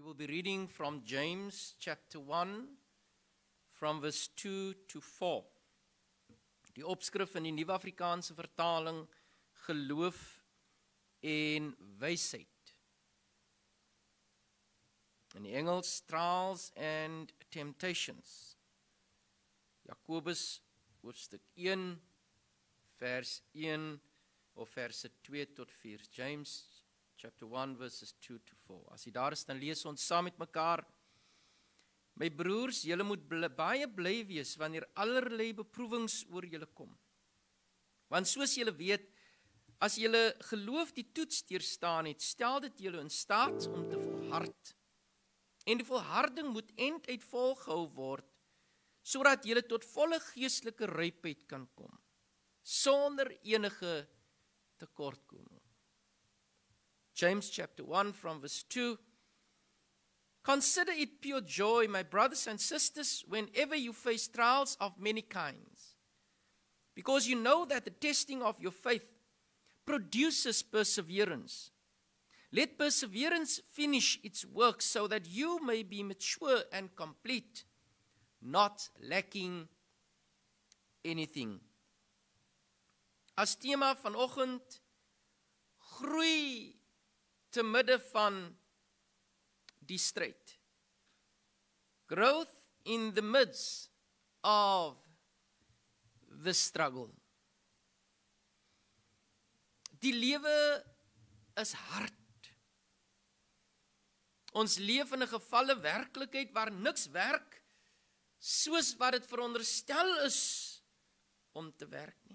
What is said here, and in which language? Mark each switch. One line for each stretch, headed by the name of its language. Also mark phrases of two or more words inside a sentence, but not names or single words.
English: be reading from James chapter 1 from verse 2 to 4.
Afrikaans: Die opskrif in die Nuwe Afrikaanse vertaling, geloof en wysheid. In die Engels,
English: trials and temptations.
Afrikaans: Jakobus hoofstuk 1 vers 1 of verse 2 tot 4.
English: James chapter 1 verses 2 to 4.
Afrikaans: As jy daar is, dan lees ons saam met mekaar. My broers, julle moet baie bly wees wanneer allerlei beproewings oor julle kom. Want soos julle weet, as julle geloof die toets deurstaan het, stel dit julle in staat om te volhard. En die volharding moet einduit volgehou word, sodat julle tot volle geestelike rypheid kan kom, sonder enige tekortkoming.
English: James chapter 1 from verse 2. Consider it pure joy, my brothers and sisters, whenever you face trials of many kinds, because you know that the testing of your faith produces perseverance. Let perseverance finish its work so that you may be mature and complete, not lacking anything.
Afrikaans: As tema vanoggend, groei te midde van die stryd.
English: Growth in the midst of the struggle.
Afrikaans: Die lewe is hard. Ons leef in 'n gevalle werklikheid waar niks werk soos wat dit veronderstel is om te werk nie.